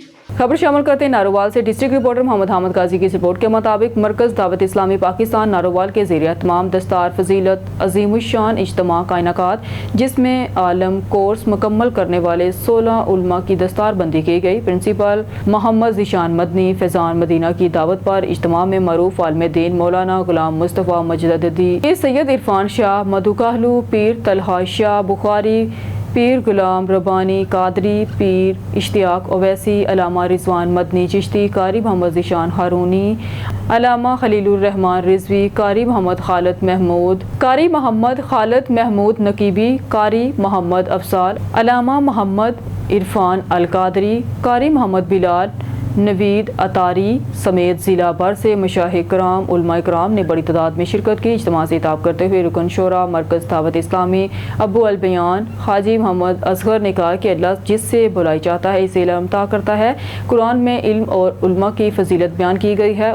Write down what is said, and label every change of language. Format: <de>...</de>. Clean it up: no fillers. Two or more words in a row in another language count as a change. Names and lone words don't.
<ur>خبر شامل کرتے ہیں نارووال سے.</ur> <en>District reporter</en> <ur>محمد حامد غازی کی رپورٹ کے مطابق مرکز دعوت اسلامی پاکستان نارووال کے ذریعے تمام دستار فضیلت عظیم الشان اجتماع کا انعقاد، جس میں عالم کورس مکمل کرنے والے 16 علماء کی دستار بندی کی گئی. پرنسپل محمد ذیشان مدنی فیضان مدینہ کی دعوت پر اجتماع میں معروف عالم دین مولانا غلام مصطفیٰ مجددی، سید عرفان شاہ، مدھو کہلو، پیر طلحہ شاہ بخاری، پیر غلام ربانی قادری، پیر اشتیاق اویسی، علامہ رضوان مدنی چشتی, قاری محمد ذیشان ہارونی، علامہ خلیل الرحمان رضوی، قاری محمد خالد محمود نقیبی، قاری محمد افسال، علامہ محمد عرفان ال قادری، قاری محمد بلال نوید عطاری سمیت ضلع بھر سے مشائخ کرام علماء کرام نے بڑی تعداد میں شرکت کی. اجتماع سے خطاب کرتے ہوئے رکن شوریٰ مرکز دعوت اسلامی ابو ال بیان حاجی محمد اصغر نے کہا کہ اللہ جس سے بلائی چاہتا ہے اسے علم عطا کرتا ہے. قرآن میں علم اور علماء کی فضیلت بیان کی گئی ہے.</ur>